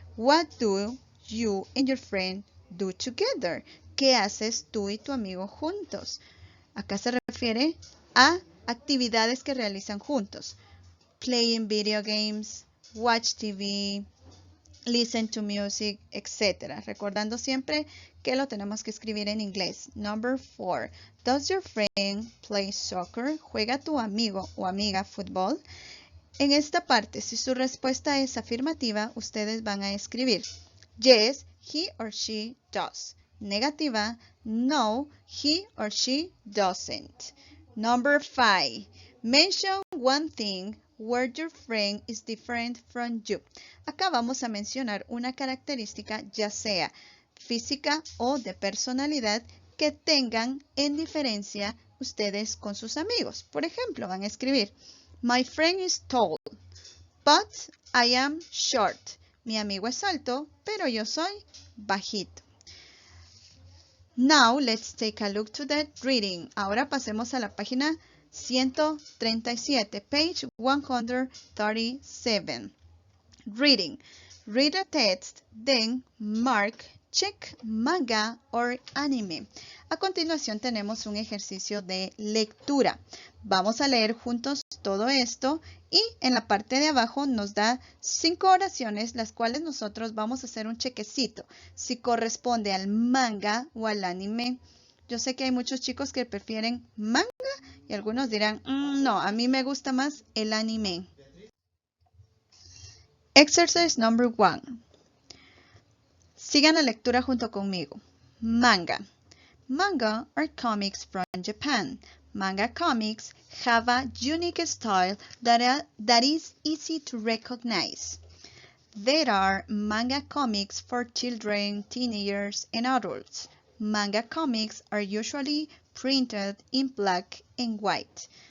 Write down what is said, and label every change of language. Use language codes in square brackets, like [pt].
[en] What do you and your friend do together? [es] ¿Qué haces tú y tu amigo juntos? Acá se refiere a actividades que realizan juntos. [en] Playing video games, watch TV, listen to music, etc. [es] Recordando siempre que lo tenemos que escribir en inglés. [en] Number 4. Does your friend play soccer? [es] ¿Juega tu amigo o amiga fútbol? En esta parte, si su respuesta es afirmativa, ustedes van a escribir [en] yes, he or she does. [es] Negativa, no, he or she doesn't. [en] Number 5. Mention one thing where your friend is different from you. [es] Acá vamos a mencionar una característica, ya sea física o de personalidad, que tengan en diferencia ustedes con sus amigos. Por ejemplo, van a escribir [en] My friend is tall, but I am short. [es] Mi amigo es alto, pero yo soy bajito. [en] Now, let's take a look to the reading. [es] Ahora pasemos a la página 137, [en] page 137. Reading. Read a text, then mark, check, manga or anime. [es] A continuación tenemos un ejercicio de lectura. Vamos a leer juntos todo esto y en la parte de abajo nos da 5 oraciones, las cuales nosotros vamos a hacer un chequecito si corresponde al manga o al anime. Yo sé que hay muchos chicos que prefieren manga y algunos dirán, no, a mí me gusta más el anime. [en] Exercise number 1. [es] Sigan la lectura junto conmigo. [en] Manga. Manga are comics from Japan. Manga comics have a unique style that is easy to recognize. There are manga comics for children, teenagers, and adults. Manga comics are usually printed in black and white.